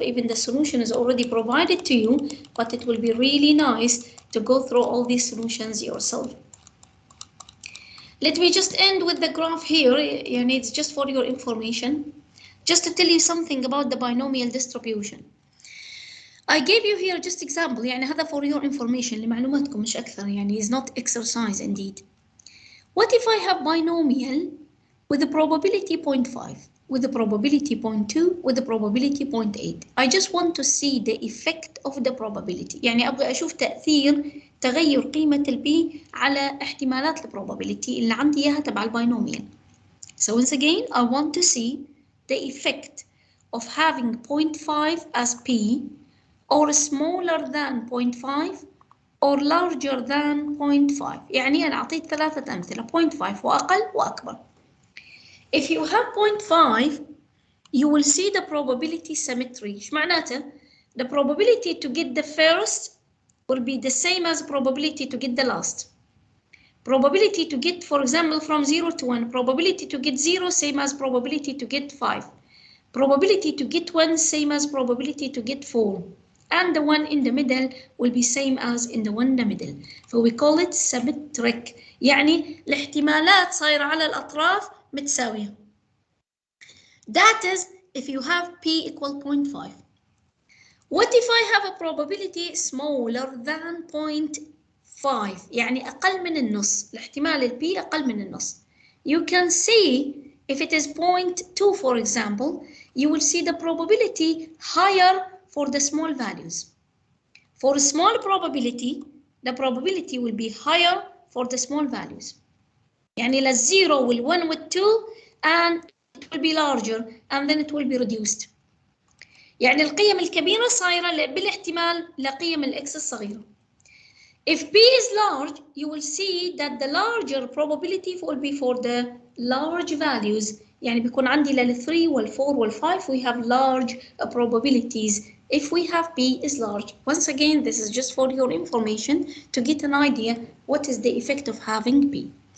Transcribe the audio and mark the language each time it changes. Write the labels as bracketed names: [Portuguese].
[English] Even the solution is already provided to you, but it will be really nice to go through all these solutions yourself. Let me just end with the graph here. It's just for your information. Just to tell you something about the binomial distribution. I gave you here just example. [Arabic] هذا [English] for your information [Arabic] لمعلوماتكم مش أكثر. [English] is not exercise indeed. What if I have binomial with a probability 0.5, with a probability 0.2, with a probability 0.8? I just want to see the effect of the probability. [Arabic] أبغى أشوف تغير قيمة البي على احتمالات البروبابيلتي اللي عندي إياها تبع الباينوميال. [English] So once again, I want to see the effect of having 0.5 as P or smaller than 0.5 or larger than 0.5. [Arabic] أنا أعطيت ثلاثة أمثلة 0.5 وأقل وأكبر. [English] If you have 0.5, you will see the probability symmetry. [Arabic] إيش معناته؟ [English] The probability to get the first will be the same as probability to get the last. Probability to get, for example, from 0 to 1, probability to get 0, same as probability to get 5. Probability to get 1, same as probability to get 4. And the one in the middle will be same as in the one in the middle. So we call it symmetric. [Arabic] الاحتمالات صايرة على الأطراف متساوية. [English] That is if you have P equal 0.5. What if I have a probability smaller than 0.5 [Arabic] أقل من النص. الاحتمال البي أقل من النص. [English] You can see if it is 0.2 for example, you will see the probability higher for the small values. For a small probability, the probability will be higher for the small values. [Arabic] للزيرو وال1 وال2 [English] and it will be larger and then it will be reduced. [Arabic] القيم الكبيرة صايرة بالاحتمال لقيم الإكس الصغيرة. [English] If P is large, you will see that the larger probability will be for the large values. [Arabic] بيكون عندي لل3 وال4 وال5 [English] we have large probabilities if we have P is large. Once again, this is just for your information to get an idea what is the effect of having P.